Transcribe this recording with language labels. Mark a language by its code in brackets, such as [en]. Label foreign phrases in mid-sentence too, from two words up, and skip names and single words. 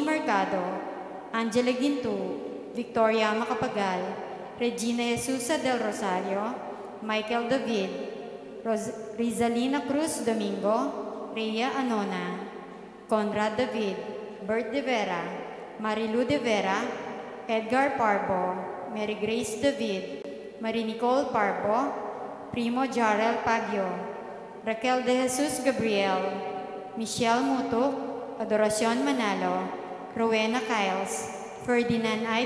[tl] Mercado, Angela Gintu, Victoria Macapagal, Regina Jesusa del Rosario, Michael David, Rizalina Cruz Domingo, Rhea Anona, Conrad David, Bert De Vera, Marilu De Vera, Edgar Parbo, Mary Grace David, Marie Nicole Parbo, Primo Jarel Pagyo, Raquel De Jesus Gabriel, Michelle Mutuk, Adoracion Manalo, Rowena Kyles, Ferdinand I.